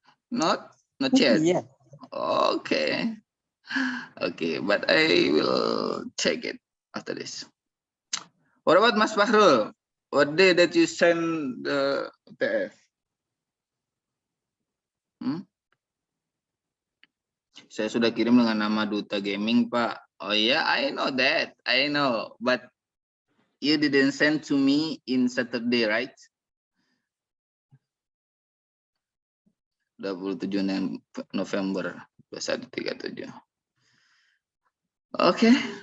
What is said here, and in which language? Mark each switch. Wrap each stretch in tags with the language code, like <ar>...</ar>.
<en>No. Not yet? Yeah. Okay. Okay, but I will check it after this. What about Mas Fahrul? What day that you send the UTS?</en> <id>Saya sudah kirim dengan nama Duta Gaming, Pak.</id> <en>Oh yeah, I know that. I know. But you didn't send to me in Saturday, right? 27 November 2137. Okay.</en>